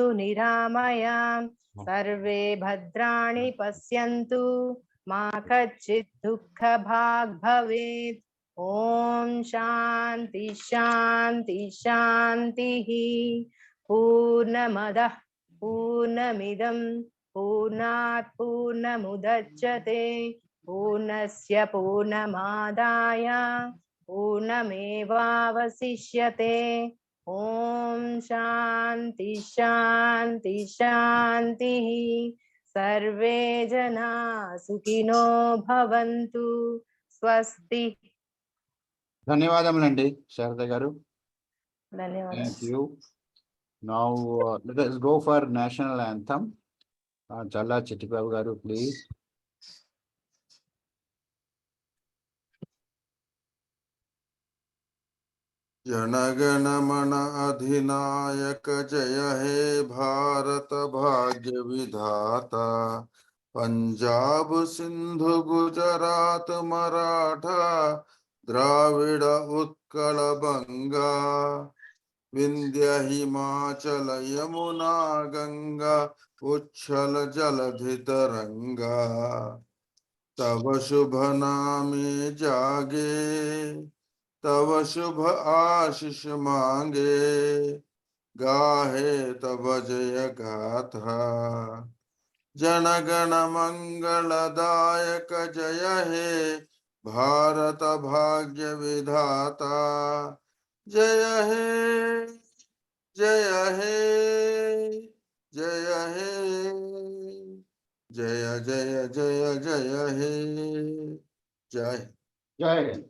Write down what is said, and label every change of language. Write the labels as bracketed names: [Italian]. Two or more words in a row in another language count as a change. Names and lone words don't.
[Sanskrit] निरामयाम् सर्वे भद्राणि पश्यन्तु मा कच्चित् दुःखभाग् भवेत् ॐ शान्ति शान्ति शान्तिः पूर्णमदः पूर्णमिदं पूर्णात् पूर्णमुदच्यते पूर्णस्य पूर्णमादाय पूर्णमेवावशिष्यते ॐ शान्ति शान्ति शान्तिः सर्वे जना सुखिनो भवन्तु स्वस्ति. [Telugu] ధన్యవాదములండి శారద గారు. ధన్యవాదాలు. [English] Thank you. Now let us go for national anthem. Challa Chittibabu garu, please. [Bangla] জনগণ মন অধিনায়ক জয় হে ভারত ভাগ্য বিধাতা পঞ্জাব সিন্ধু গুজরাট মারাঠা দ্রাবিড় উৎকল বঙ্গ বিন্ধ্য হিমাচল যমুনা গঙ্গা উচ্ছল জলধি তরঙ্গ তব শুভ নামে জাগে তব শুভ আশিস মাগে গাহে তব জয় গাথা জনগণ মঙ্গলদায়ক জয় হে ভারত ভাগ্য বিধাতা জয় হে জয় হে জয় হে জয় জয় জয় জয় হে জয় [Telugu] జై